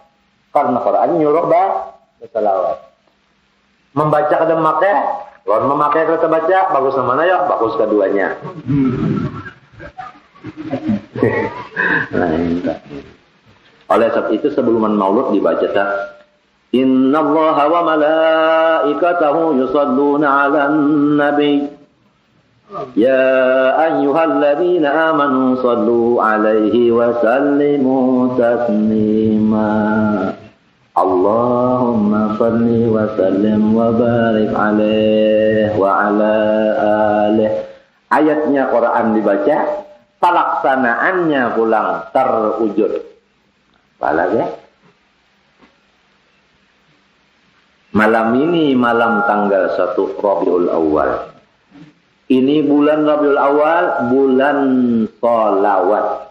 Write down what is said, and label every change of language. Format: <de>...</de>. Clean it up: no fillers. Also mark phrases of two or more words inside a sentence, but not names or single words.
<bjn>Karena Quran nyuruh bersalawat. Membaca kada memakai, lawan memakai kada baca, bagus mana ya? Bagus keduanya. Nah, oleh sebab itu sebelum maulud dibaca tak</bjn> <ar>إن الله وملائكته يصلون على النبي. يا أيها الذين آمنوا صلوا عليه وسلموا تسليما. اللهم صل وسلم وبارك عليه وعلى آله.</ar> <bjn>Ayatnya Quran dibaca, pelaksanaannya pulang terwujud. Apalagi? Malam ini malam tanggal 1 Rabiul Awal. Ini bulan Rabiul Awal, bulan solawat.</bjn>